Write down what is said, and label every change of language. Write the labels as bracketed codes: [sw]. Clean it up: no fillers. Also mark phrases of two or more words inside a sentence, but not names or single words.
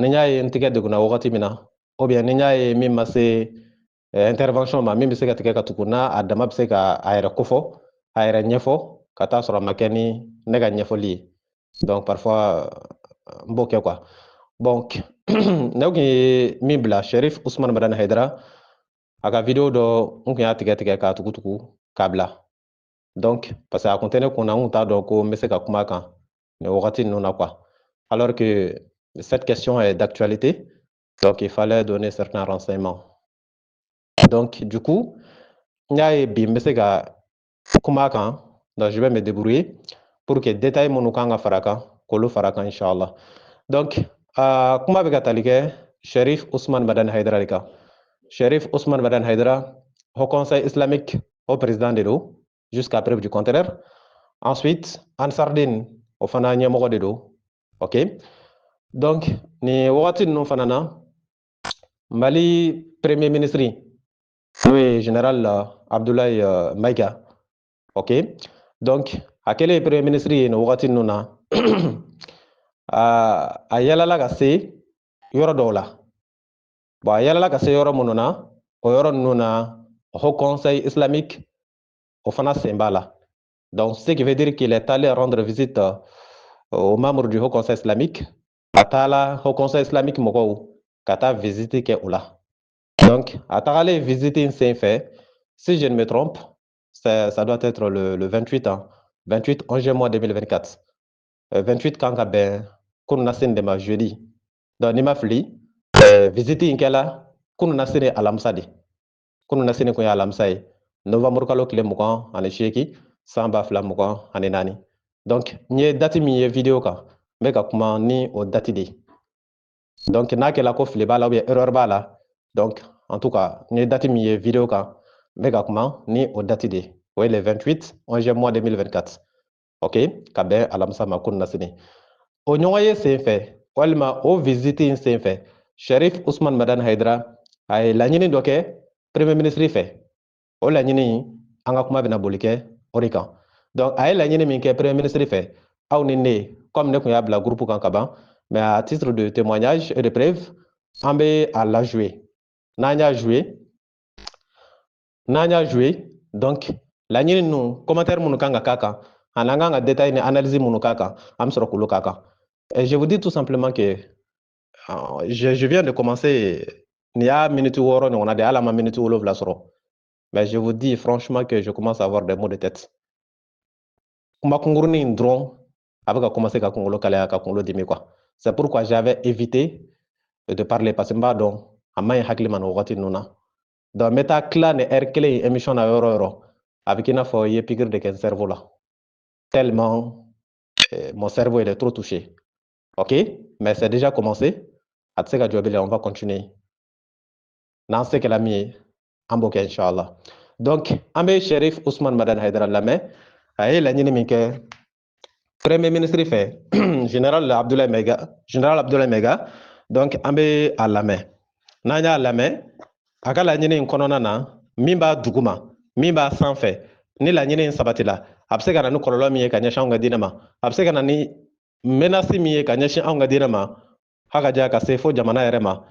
[bm] ni n y'a ye n tigɛ deguna wagati min na [fr] ou bien [bm] ni n y'a ye min ma se intervention ma min bɛ se ka tigɛ ka tugu n'a a dama bɛ se ka a yɛrɛ kofɔ a yɛrɛ ɲɛfɔ ka taa sɔrɔ a ma kɛ ni ne ka ɲɛfɔli ye [fr] donc parfois [bm] n b'o kɛ quoi bon ne kun ye min bila Sherif Usman Madani Haidara a ka vidéo dɔ n kun y'a tigɛ k'a tugutugu k'a bila [fr] donc parce que [bm] a kun tɛ ne kun na n kun t'a dɔn ko n bɛ se ka kuma kan nin wagati ninnu na [fr] quoi alors que cette question est d'actualité donc il fallait donner certains renseignements donc du coup [bm] n y'a ye bi n bɛ se ka kuma kan [fr] donc je vais me débrouiller pour que [bm] détail minnu kan ka fara kan k'olu fara kan inchallah donc kuma bɛ ka tali kɛ Sherif Usman Madani Haidara de kan [fr] Sherif Usman Madani Haidara au conseil islamique au président de don jusqu'à preuve du contraire ensuite [bm] Ansardine o fana ɲɛmɔgɔ de don ok donc nin wagati ninnu fana na Mali [fr] premier ministre [bm] n'o ye général Abdoulaye Maïga ok donc a kɛlen [fr] premier ministre [bm] ye nin wagati ninnu na a yɛlɛla ka se yɔrɔ dɔw la Bon, yala ka se yɔrɔ minnu na, o yɔrɔ ninnu na, [fr] Haut Conseil islamique au [bm] fana senba la. [fr] Donc, ce qui veut dire qu'il est allé rendre visite aux membres du Haut Conseil islamique, [bm] a taala Haut Conseil islamique mɔgɔw ka taa visite kɛ o la. Donc, a tagalen visite in sen fɛ, [fr] si je ne me trompe, ça doit être le 28 ans, 28 11 mois 2024. [bm] 28 kan ka bɛn kunu na sini de ma jeudi. Donc, ni ma fili, visite in kɛla kunu na sini alamisa de. Kunu na sini kun ye alamisa ye. Novembre kalo tile 28 san 2024. Donc, n ye date min ye video kan, n bɛ ka kuma ni o date de ye. Donc, n'a kɛla ko fili b'a la [fr] ou bien erreur [bm] b'a la, donc, [fr] en tout cas, [bm] n ye date min ye video kan, n bɛ ka kuma ni o date de ye. O ye le 28 11 mois 2024. Ok, ka bɛn alamisa ma kunu na sini. O ɲɔgɔn ye sen fɛ, walima o visite in sen fɛ, Sherif Usman Madani Haidara a ye laɲini dɔ kɛ [fr] premier ministre [bm] fɛ. O laɲini an ka kuma bɛna boli kɛ o de kan. Donc, a ye laɲini min kɛ [fr] premier ministre [bm] fɛ, aw ni ne, comme ne kun y'a bila groupe kan ka ban, [fr] mais à titre de témoignage et de preuve, [bm] an bɛ a la jouer. N'an y'a jouer, donc laɲini ninnu commentaire minnu kan ka k'a kan, ani an kan ka détail ni analyse minnu k'a kan, an bɛ sɔrɔ k'olu k'a kan. [fr] Et je vous dis tout simplement que je viens de commencer, [bm] nin y'a minute 6 ɲɔgɔnna de ye, hali a ma minute 7 sɔrɔ. [fr] Mais je vous dis franchement que je commence à avoir des maux de tête. [bm] Kuma kungurunin in dɔrɔn a bɛ ka commencer ka kunkolo kalaya ka kunkolo dimi quoi. [fr] C'est pourquoi j'avais évité de parler parce que [bm] n b'a dɔn a man ɲi hakili ma nin wagati ninnu na. Donc n bɛ taa tila nin heure kelen in émission na yɔrɔ o yɔrɔ, a bɛ k'i n'a fɔ i ye piqûre de kɛ n cerveau la. [fr] Tellement mon cerveau il est trop touché. Ok, mais c'est déjà commencé. [bm] A tɛ se ka jɔ bilen, [fr] on va continuer. [bm] N'an se kɛla min ye, an b'o kɛ inchallah. Donc, an bɛ Sherif Usman Madani Haidara lamɛn, a ye laɲini min kɛ [fr] premier ministre [bm] fɛ, général Abdoulaye Maiga, donc an bɛ a lamɛn. N'an y'a lamɛn, a ka laɲini in kɔnɔna na, min b'a duguma, min b'a sanfɛ, ni laɲini in sabatila, a bɛ se ka na ni kɔlɔlɔ min ye ka ɲɛsin anw ka diinɛ ma, a bɛ se ka na ni menace min ye ka ɲɛsin anw ka diinɛ ma, hakaja ka se fo jamana yɛrɛ ma.